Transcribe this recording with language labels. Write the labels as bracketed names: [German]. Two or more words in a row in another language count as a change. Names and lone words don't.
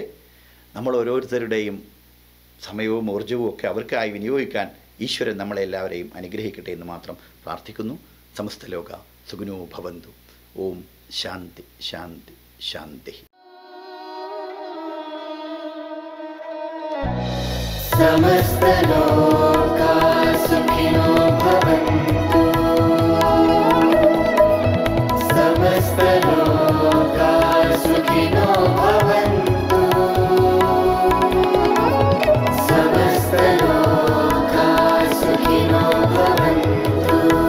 [Malayalam] നമ്മൾ ഓരോരുത്തരുടെയും സമയവും ഊർജ്ജവും ഒക്കെ അവർക്കായി വിനിയോഗിക്കാൻ ഈശ്വരൻ നമ്മളെല്ലാവരെയും അനുഗ്രഹിക്കട്ടെ എന്ന് മാത്രം പ്രാർത്ഥിക്കുന്നു. [Sanskrit] സമസ്ത ലോക സുഖിനോ ഭവന്തു. ഓം ശാന്തി ശാന്തി ശാന്തി. സമസ്ത ലോക സുഖിനോ ഭവന്തു. സമസ്ത ലോക സുഖിനോ ഭവന്തു. സമസ്ത ലോക സുഖിനോ ഭവന്തു.